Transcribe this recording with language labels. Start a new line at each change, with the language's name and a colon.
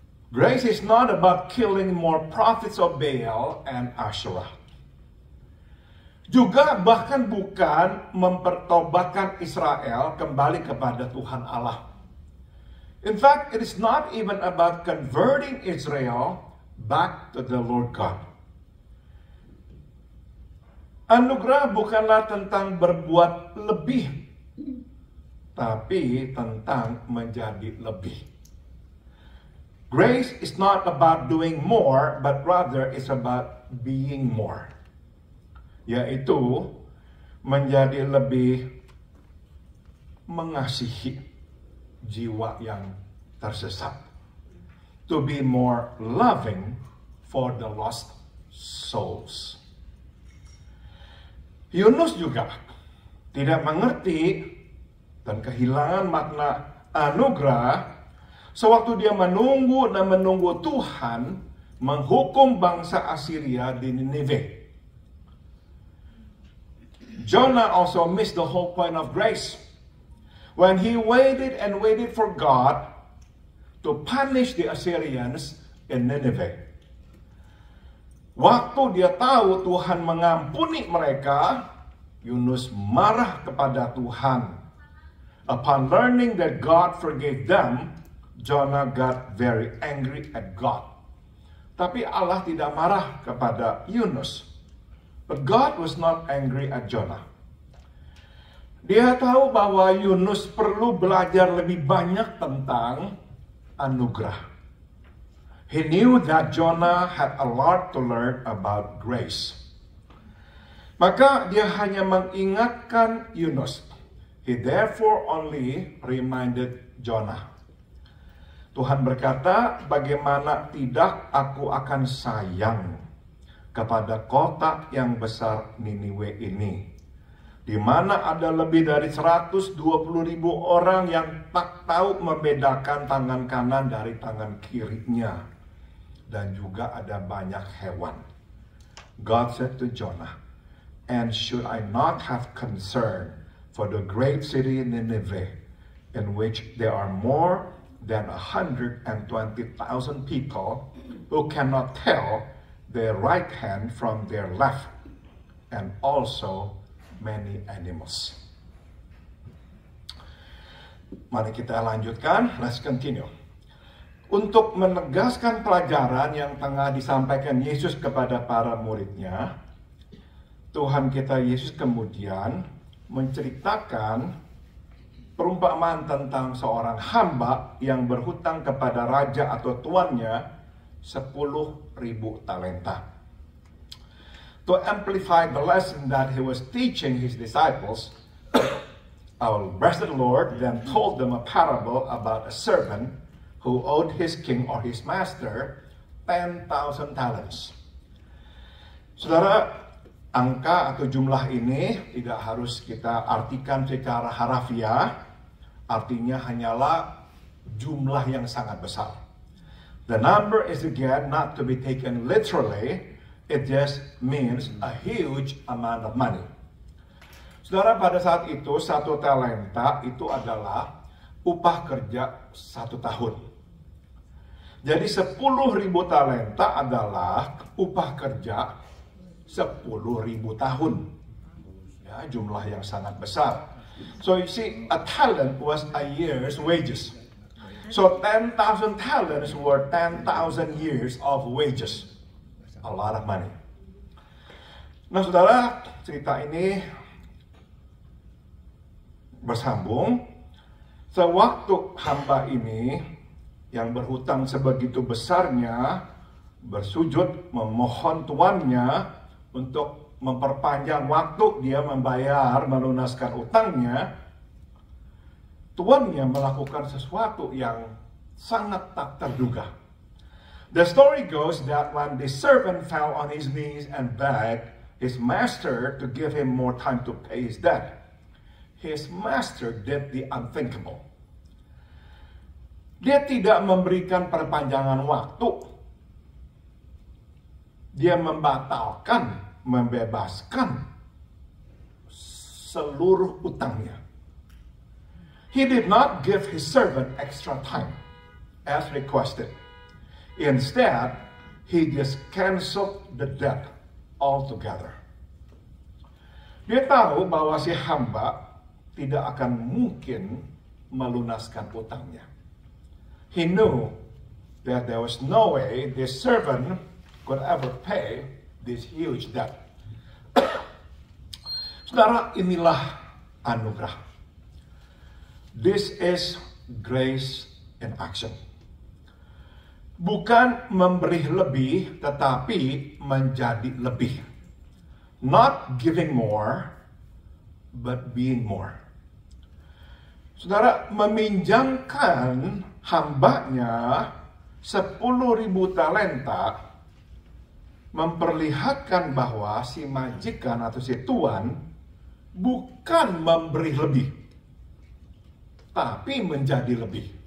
English: Grace is not about killing more prophets of Baal and Asherah.
Indonesian: Juga bahkan bukan mempertobatkan Israel kembali kepada Tuhan Allah.
English: In fact, it is not even about converting Israel back to the Lord God.
Indonesian: Anugerah bukanlah tentang berbuat lebih, tapi tentang menjadi lebih.
English: Grace is not about doing more, but rather it's about being more.
Indonesian: Yaitu menjadi lebih mengasihi jiwa yang tersesat.
English: To be more loving for the lost souls.
Indonesian: Yunus juga tidak mengerti dan kehilangan makna anugerah sewaktu dia menunggu Tuhan menghukum bangsa Assyria di Nineveh.
English: Jonah also missed the whole point of grace when he waited and waited for God to punish the Assyrians in Nineveh.
Indonesian: Waktu dia tahu Tuhan mengampuni mereka, Yunus marah kepada Tuhan.
English: Upon learning that God forgave them, Jonah got very angry at God.
Indonesian: Tapi Allah tidak marah kepada Yunus.
English: But God was not angry at Jonah.
Indonesian: Dia tahu bahwa Yunus perlu belajar lebih banyak tentang anugerah.
English: He knew that Jonah had a lot to learn about grace.
Indonesian: Maka dia hanya mengingatkan Yunus.
English: He therefore only reminded Jonah.
Indonesian: Tuhan berkata, bagaimana tidak aku akan sayang kepada kota yang besar Niniwe ini, di mana ada lebih dari 120.000 orang yang tak tahu membedakan tangan kanan dari tangan kirinya, dan juga ada banyak hewan.
English: God said to Jonah, and should I not have concern for the great city Nineveh, in which there are more than 120,000 people who cannot tell their right hand from their left, and also many animals.
Indonesian: Mari kita lanjutkan,
English: let's continue.
Indonesian: Untuk menegaskan pelajaran yang tengah disampaikan Yesus kepada para muridnya, Tuhan kita Yesus kemudian menceritakan perumpamaan tentang seorang hamba yang berhutang kepada raja atau tuannya 10.000 talenta.
English: To amplify the lesson that he was teaching his disciples, our blessed Lord then told them a parable about a servant who owed his king or his master 10,000 talents.
Indonesian: Saudara, angka atau jumlah ini tidak harus kita artikan secara harafiah, artinya hanyalah jumlah yang sangat besar.
English: The number is again not to be taken literally, it just means a huge amount of money.
Indonesian: Saudara, pada saat itu 1 talenta itu adalah upah kerja 1 tahun. Jadi 10.000 talenta adalah upah kerja 10.000 tahun. Ya, jumlah yang sangat besar.
English: So you see, a talent was a year's wages. So 10,000 talents were 10,000 years of wages. A lot of money.
Indonesian: Nah, saudara, cerita ini bersambung. Sewaktu hamba ini yang berhutang sebegitu besarnya bersujud memohon tuannya untuk memperpanjang waktu dia membayar melunaskan utangnya, tuannya melakukan sesuatu yang sangat tak terduga.
English: The story goes that when the servant fell on his knees and begged his master to give him more time to pay his debt, his master did the unthinkable.
Indonesian: Dia tidak memberikan perpanjangan waktu. Dia membatalkan, membebaskan seluruh utangnya.
English: He did not give his servant extra time as requested. Instead, he just canceled the debt altogether.
Indonesian: Dia tahu bahwa si hamba tidak akan mungkin melunaskan utangnya.
English: He knew that there was no way this servant could ever pay this huge debt.
Indonesian: Saudara, inilah anugerah.
English: This is grace in action.
Indonesian: Bukan memberi lebih, tetapi menjadi lebih.
English: Not giving more, but being more.
Indonesian: Saudara, meminjamkan hambanya 10.000 talenta memperlihatkan bahwa si majikan atau si tuan bukan memberi lebih, tapi menjadi lebih.